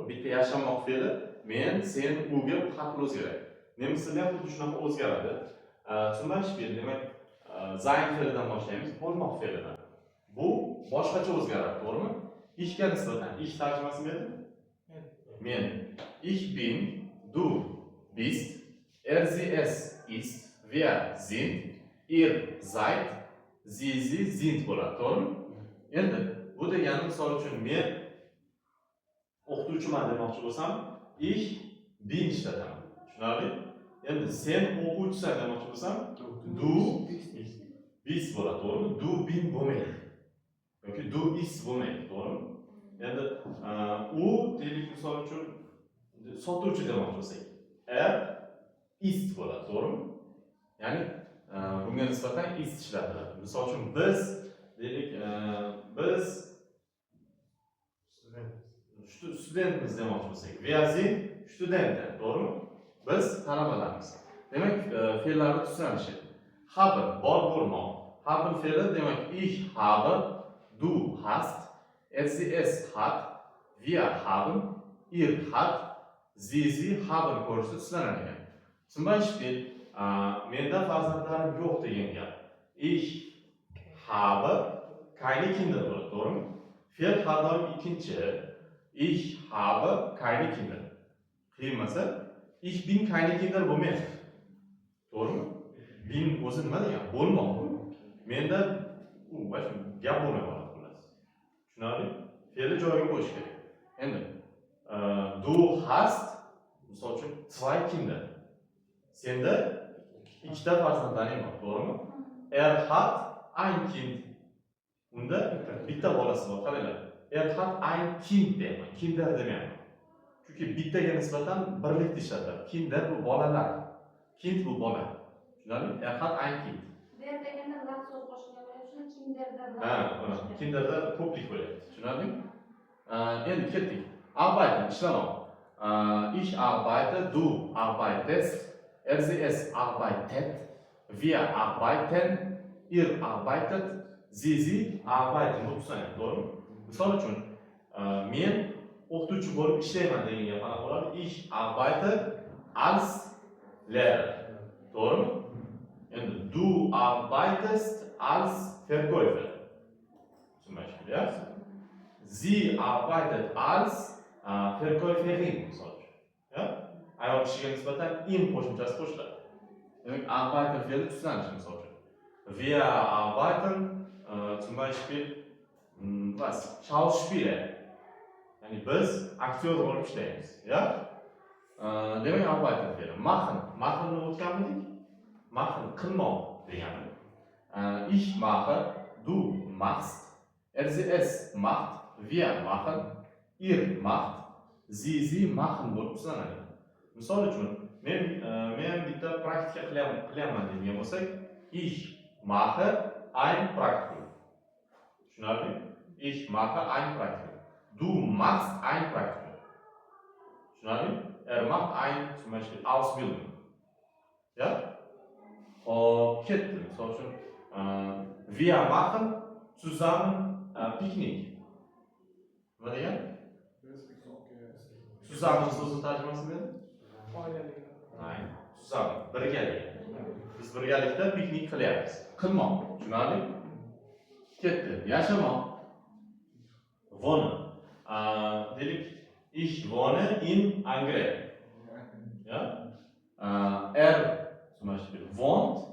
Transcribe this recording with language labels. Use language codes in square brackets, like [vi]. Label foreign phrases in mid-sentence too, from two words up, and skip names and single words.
[uz] Bitta yashamoq fe'li men, sen, uga har xil o'zgaradi. Nemis tilida ham xuddi shunaqa o'zgaradi. [de] Zum Beispiel, [uz] demak, sein fe'lidan boshlaymiz, bo'lmoq fe'lidan. Bu boshqacha o'zgaradi, to'g'rimi? Ishga nisbatan ish tarjimasi berdim. Men. [de] Ich bin, du bist, sie es ist, wir sind, ihr seid, sie sind [uz] bo'ladi, to'g'rimi? Endi bu degani misol uchun men o'qituvchiman demoqchi bo'lsam, [de] ich bin [uz] ishlataman. Tushunarli? Endi sen o'quvchisan demoqchi bo'lsam, [de] du bist [uz] bo'ladi, to'g'rimi? [de] Du bin [uz] bo'lmaydi. Yoki [de] du ist [uz] bo'lmaydi, to'g'rimi? Endi u deylik misol uchun sotuvchi demoqchi bo'lsak, ist bo'ladi, to'g'rimi? Ya'ni bunga nisbatan ist ishlatiladi. Misol uchun biz deylik, biz studentmiz demoqchi bo'lsak, [de] wir sind Studenten, [uz] to'g'rimi? Biz talabalarmiz. Demak, fe'llarni tuzlanishi. Haben, bor bo'lmoq. Haben fe'li demak, [de] ich habe, du hast, sie es hat, wir haben, ihr hat, sie haben [uz] ko'rishda tuzlanadi ekan. [de] Zum Beispiel, [uz] menda farzandlarim yo'q degan gap. [de] Ich habe keine Kinder [uz] bo'ladi, to'g'rimi? Fe'l har doim ikkinchi. [de] Ich habe keine Kinder. [uz] Qiymasa, [de] ich bin keine Kinder [uz] bo'lmaydi. To'g'rimi? Bin o'zi nima degan? Bo'lmoq. Menda gap bo'lmay qoladi, xullas. Tushunarli? Fe'lni joyiga qo'yish kerak. Endi [de] du hast, [uz] misol uchun, [de] zwei Kinder. [uz] Senda ikkita farzandlaring bor, to'g'rimi? [de] Hat ein Kind. [uz] Unda bitta bolasi bor, qaranglar. [de] Hat ein Kind [uz] deyman, kinder demayman. Chunki bittaga nisbatan birlikda ishlatiladi. Kinder bu bolalar. Kind bu bola. Tushunarli? [de] Hat ein Kind. [uz] Der deganda lat so'z qo'shilgan bo'ladi, shuni kinderda. Kinderda ko'plik bo'ladi. Tushunarli? Endi ketdik. Arbeiten, ishlamoq. [de] Ich arbeite, du arbeitest, sie es arbeitet, wir arbeiten, ihr arbeitet, sie arbeiten. [uz] Bu tushunadi, to'g'rimi? Misol uchun, men o'qituvchi bo'lib ishlayman degan gap qanaqa bo'ladi? [de] Ich arbeite als Lehrer. [uz] To'g'rimi? [de] Endi du arbeitest als Verkäufer. Zum Beispiel, ja? Sie arbeitet als Verkäuferin, [uz] misol uchun. Ya? Ayol kishiga nisbatan in qo'shimchasi qo'shiladi. Demak, arbeiten fe'li tuzlanishi misol uchun. [de] Wir arbeiten zum Beispiel was? Schauspieler. [uz] Ya'ni biz aktyor bo'lib ishlaymiz, ya? Demak, arbeiten fe'li. Machen ni o'tganmidik? Machen qilmoq degani. [de] Ich mache, du machst, sie es macht, wir machen, ihr macht, sie machen [uz] bo'lib tuzlanadi. Misol uchun, men bitta praktika qilyapman degan bo'lsak, [de] ich mache ein Praktikum. [uz] Tushunarli? [de] Ich mache ein Praktikum. Du machst ein Praktikum. [uz] Tushunarli? [de] Macht ein, zum Beispiel, Ausbildung. [uz] Ja? Und ketdi. Misol uchun, [de] wir machen zusammen Picknick. [uz] Nima degan? Zusammen so'zi tarjimasini berdi? Hayır. Zusammen, birgalikda. Biz birgalikda piknik qilyapmiz. Qilmoq, tushunarli? Ketdi. Yashamoq. [de] Wohnen. [uz] Deylik, [de] ich wohne in Angre. Ja? Zum Beispiel wohnt